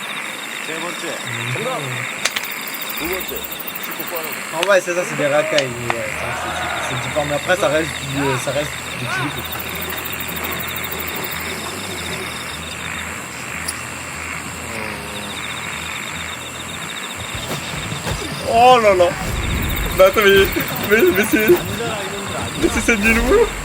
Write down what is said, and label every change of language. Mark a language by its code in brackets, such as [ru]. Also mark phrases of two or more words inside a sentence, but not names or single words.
[ko] 세 번째, 정답. 두 번째, 씻고 빠는 거. [fr] En ouais, c'est ça, c'est des racailles. Ouais, ça, c'est différent. Mais après, ça reste du physique. Oh là là. Bah attends, mais c'est du nouveau.